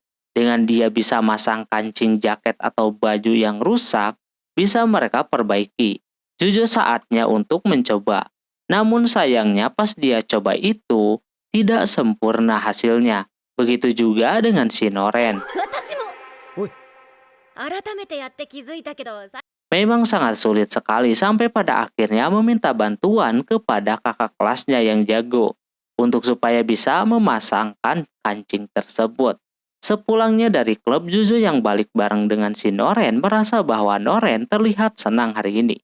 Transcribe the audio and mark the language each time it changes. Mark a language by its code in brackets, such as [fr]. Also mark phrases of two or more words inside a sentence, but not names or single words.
[id] Dengan dia bisa masang kancing jaket atau baju yang rusak, bisa mereka perbaiki. Jujo saatnya untuk mencoba. Namun sayangnya pas dia coba itu, tidak sempurna hasilnya. Begitu juga dengan Shinoren. [ja] 私もおい、改めてやって気づいたけど、 [id] Memang sangat sulit sekali sampai pada akhirnya meminta bantuan kepada kakak kelasnya yang jago. untuk supaya bisa memasangkan kancing tersebut. Sepulangnya dari klub, Juzo yang balik bareng dengan si Noren merasa bahwa Noren terlihat senang hari ini.